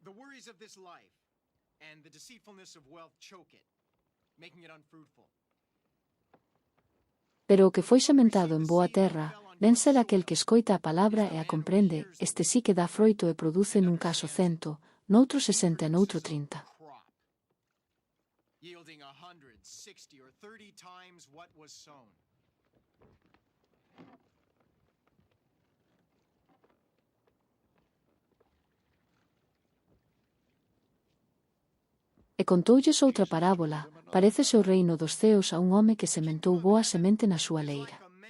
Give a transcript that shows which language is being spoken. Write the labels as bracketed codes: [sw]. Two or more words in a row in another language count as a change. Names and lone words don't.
[gl] Pero o que foi sementado en boa terra, ven ser aquel que escoita a palabra e a comprende, este sí que dá froito e produce nun caso 100, noutro 60 e noutro 30. [en] Yielding 100, 60, or 30 times what was sown. [gl] E contoulles outra parábola, parécese o reino dos ceos a un home que sementou boa semente na súa leira.